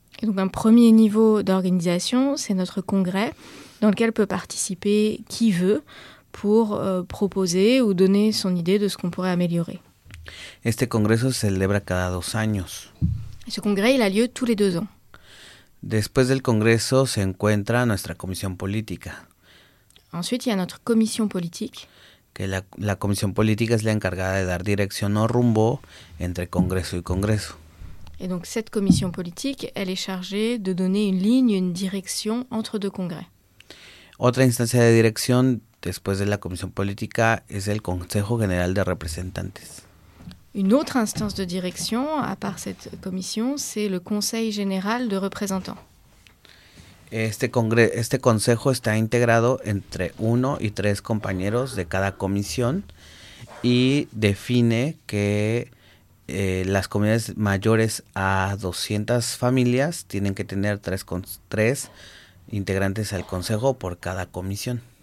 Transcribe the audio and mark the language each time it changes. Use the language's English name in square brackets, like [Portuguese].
[French] Et donc un premier niveau d'organisation, c'est notre congrès dans lequel peut participer qui veut, pour proposer ou donner son idée de ce qu'on pourrait améliorer. [Spanish] Este congreso se celebra cada dos años. [French] Ce congrès, il a lieu tous les deux ans. [Spanish] Después del congreso se encuentra nuestra comisión política. [French] Ensuite, il y a notre commission politique. [Spanish] Que la [French] commission politique est [Spanish] la encargada de dar dirección o rumbo entre congreso y congreso. [French] Et donc, cette commission politique, elle est chargée de donner une ligne, une direction entre deux congrès. [Spanish] Otra instancia de dirección después de la [French] commission politique est le [Spanish] Consejo General de Representantes. [French] Une autre instance de direction, à part cette commission, c'est le Conseil Général de Représentants. [Spanish] Este consejo está integrado entre uno y tres compañeros de cada comisión y define que las comunidades mayores a 200 familias tienen que tener tres integrantes al consejo por cada comisión.